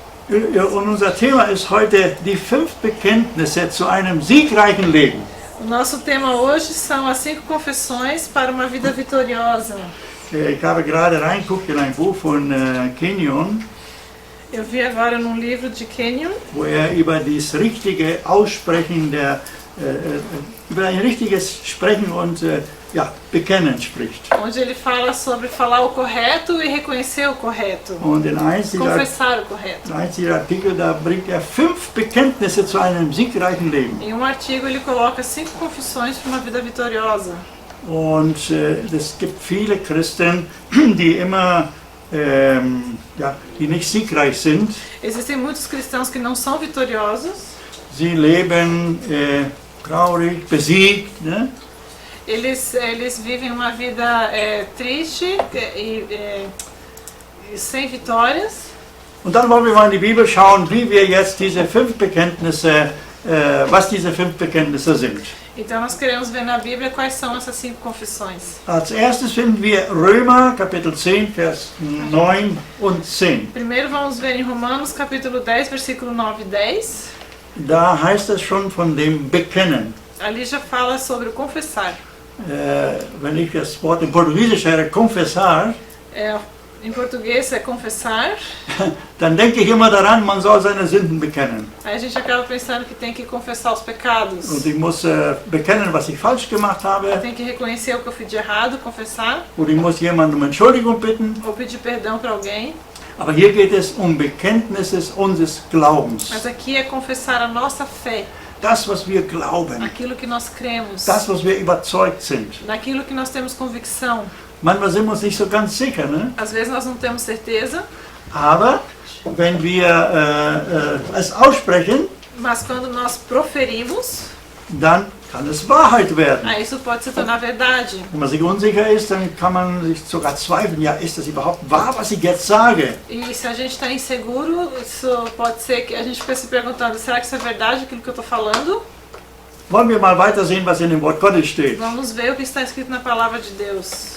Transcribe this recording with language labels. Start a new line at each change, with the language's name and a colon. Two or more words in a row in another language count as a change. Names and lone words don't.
German: Und unser Thema ist heute die 5 Bekenntnisse zu einem siegreichen Leben.
Portuguese: O nosso tema hoje são as 5 confissões para uma vida vitoriosa.
German: Ich habe gerade reingeguckt in ein Buch von Kenyon,
Portuguese: Eu vi agora num livro de Kenyon,
German: wo über das richtige Aussprechen über ein richtiges Sprechen und Bekennen spricht.
Portuguese: onde ele fala sobre falar o correto e reconhecer o correto.
German: Und in einziger
Portuguese: Confessar o correto.
German: Artikel, da bringt 5 Bekenntnisse zu einem siegreichen Leben.
Portuguese: Em um artigo ele coloca 5 confissões para uma vida vitoriosa.
German: Und es gibt viele Christen, die immer die nicht siegreich sind.
Portuguese: Existem muitos cristãos que não são vitoriosos.
German: Sie leben traurig, besiegt. Ne?
Portuguese: Eles vivem uma vida triste e sem vitórias.
German: Und dann wollen wir mal in die Bibel schauen, wie wir jetzt diese 5 Bekenntnisse, was diese 5 Bekenntnisse sind.
Portuguese: Então nós queremos ver na Bíblia quais são essas 5 confissões.
German: Als erstes finden wir Römer Kapitel 10, Vers 9 und 10.
Portuguese: Primeiro vamos ver em Romanos capítulo 10, versículo 9 e 10.
German: Da heißt es schon von dem Bekennen.
Portuguese: Ali já fala sobre o confessar.
German: Wenn ich das Wort in Portugiesisch höre,
Portuguese: confessar, Em português é confessar.
German: dann denke ich immer daran, man soll seine Sünden bekennen.
Portuguese: Aí a gente acaba pensando que tem que confessar os pecados.
German: Und ich muss bekennen, was ich falsch gemacht habe.
Portuguese: Tem que reconhecer o que eu fiz de errado, confessar.
German: Oder ich muss jemanden um Entschuldigung bitten.
Portuguese: Ou pedir perdão para alguém.
German: Aber hier geht es um Bekenntnisse unseres Glaubens.
Portuguese: Mas aqui é confessar a nossa fé.
German: Das, was wir glauben.
Portuguese: Aquilo que nós cremos.
German: Das, was wir überzeugt sind.
Portuguese: Naquilo que nós temos convicção.
German: Manchmal sind wir uns nicht so ganz sicher, ne?
Portuguese: Às vezes nós não temos certeza.
German: Aber wenn wir es aussprechen,
Portuguese: Mas quando nós proferimos,
German: dann kann es Wahrheit werden.
Portuguese: aí isso pode se tornar verdade.
German: Wenn man sich unsicher ist, dann kann man sich sogar zweifeln, ja, ist das überhaupt wahr, was ich jetzt sage?
Portuguese: E se a gente está inseguro, isso pode ser que a gente fique se perguntando, será que isso é verdade aquilo que eu estou falando?
German: Wollen wir mal weitersehen, was in dem Wort Gottes steht.
Portuguese: Vamos ver o que está escrito na palavra de Deus.